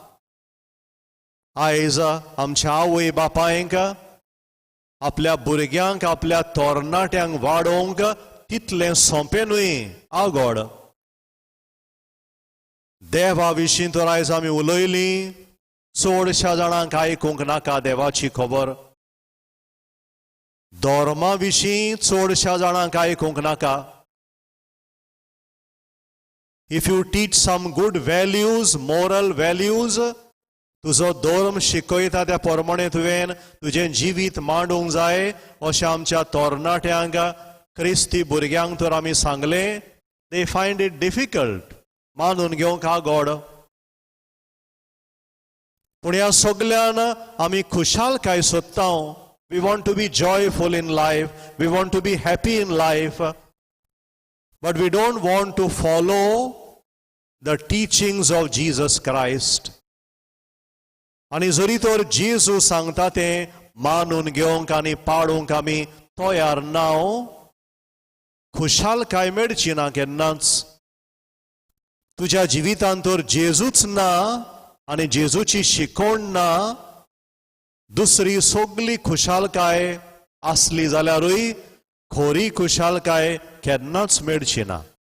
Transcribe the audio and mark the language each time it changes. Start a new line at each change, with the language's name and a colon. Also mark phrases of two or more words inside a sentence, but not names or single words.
Konkani: आयज आमच्या आवय बापायंक आपल्या भुरग्यांक आपल्या तोरणाट्यांक वाडोवंक तितलें सोंपें न्हय आगोड. देवा विशीं तर आयज आमी उलयलीं, चडश्या जाणांक आयकूंक नाका देवाची खबर. धर्मा विशीं चडश्या जाणांक आयकूंक नाका.
English: If you teach some good values, moral values,
Konkani: तुजो धर्म शिकयता त्या प्रमाणे तुवें तुजें जिवीत मांडूंक जाय अशें आमच्या तोरणाट्यांक क्रिस्ती भुरग्यांक तर आमी सांगलें.
English: They find it difficult
Konkani: मानून घेवंक आगोड. पूण ह्या सगळ्यान आमी खुशालकाय सोदता.
English: We want to be joyful in life. We want to be happy in life. But we don't want to follow the teachings of Jesus Christ.
Konkani: आनी जरी तर जेजू सांगता तें मानून घेवंक आनी पाळूंक आमी तयार नाव, खुशालकाय मेळची ना केन्नाच. तुज्या जिवितांत तर जेजूच ना आनी जेजूची शिकवण ना, दुसरी सगळी खुशालकाय आसली जाल्यारूय खरी खुशालकाय केन्नाच मेळची ना.